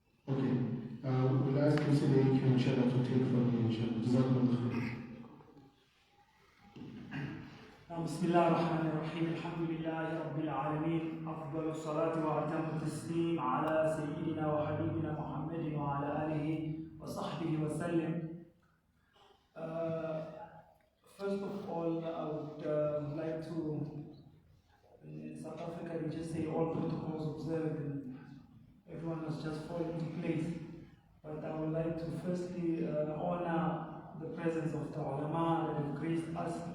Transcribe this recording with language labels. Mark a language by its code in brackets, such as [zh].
[en] Okay, we'll ask Sidiq, inshallah, to take from you, inshallah. Jazakumullah khair. [ar] بسم الله الرحمن الرحيم الحمد لله رب العالمين أفضل الصلاة وأتم التسليم على سيدنا وحبيبنا محمد وعلى آله وصحبه وسلم. [en] First of all, I would like to, in South Africa, we just say all protocols observed and everyone must just fall into place. But I would like to firstly honor the presence of the ulama that have graced us.